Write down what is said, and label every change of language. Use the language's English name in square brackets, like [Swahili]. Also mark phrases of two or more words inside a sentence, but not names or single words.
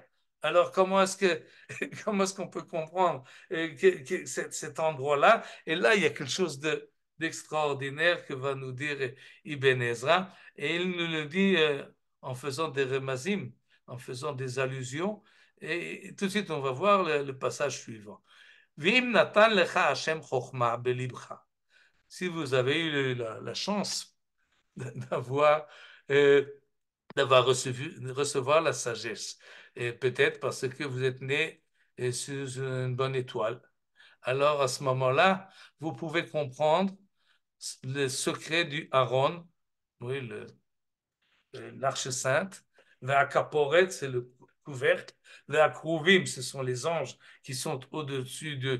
[French] Alors, comment est-ce qu'on peut comprendre que cet endroit-là? Et là, il y a quelque chose d'extraordinaire que va nous dire Ibn Ezra. Et il nous le dit en faisant des remazim, en faisant des allusions. Et tout de suite, on va voir le passage suivant. [Hebrew] ואם נתן לך השם חכמה בלבך. [French] Si vous avez eu la chance d'avoir recevoir la sagesse, et peut-être parce que vous êtes né sous une bonne étoile, alors à ce moment-là, vous pouvez comprendre le secret du Aaron, oui, l'arche sainte, l'akaporet, c'est le couvercle, l'akruvim, ce sont les anges qui sont au-dessus